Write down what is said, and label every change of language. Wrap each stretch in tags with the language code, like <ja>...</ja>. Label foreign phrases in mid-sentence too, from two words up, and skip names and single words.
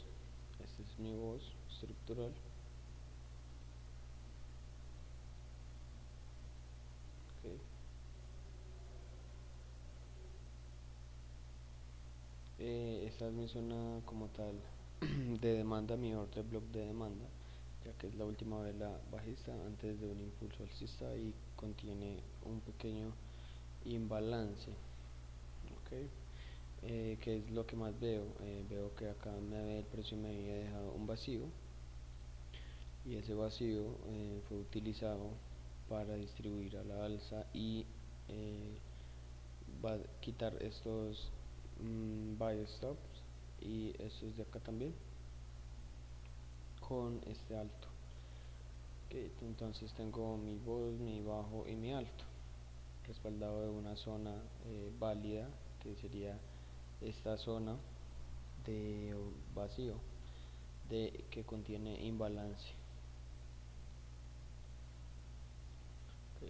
<es>Este es mi voz estructural, okay. Esta es mi zona como tal de demanda, mi</es> <en>order block</en> <es>de demanda, ya que es la última vela bajista antes de un impulso alcista y contiene un pequeño imbalance, okay. ¿Qué es lo que más veo? Veo que acá el precio me había dejado un vacío, y ese vacío fue utilizado para distribuir a la alza y va a quitar estos</es> <en>buy stops</en> <es>y estos de acá también con este alto, okay. Entonces tengo mi voz, mi bajo y mi alto respaldado de una zona válida, que sería esta zona de vacío que contiene imbalance, okay.</es>